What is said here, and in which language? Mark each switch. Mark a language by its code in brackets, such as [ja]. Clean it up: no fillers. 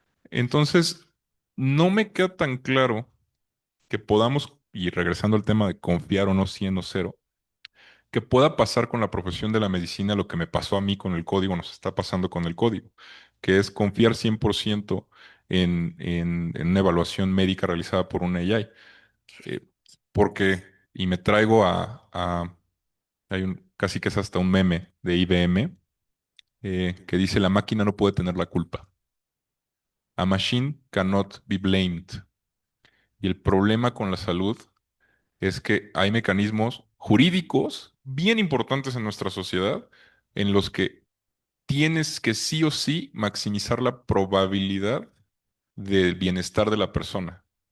[es] Entonces, no me queda tan claro que podamos, y regresando al tema de confiar o no 100 o cero, que pueda pasar con la profesión de la medicina lo que me pasó a mí con el código, nos está pasando con el código, que es confiar 100% en una evaluación médica realizada por un AI. Eh, porque, y me traigo hay casi que es hasta un meme de IBM que dice la máquina no puede tener la culpa. [en] A machine cannot be blamed. [es] Y el problema con la salud es que hay mecanismos jurídicos bien importantes en nuestra sociedad en los que tienes que sí o sí maximizar la probabilidad del bienestar de la persona.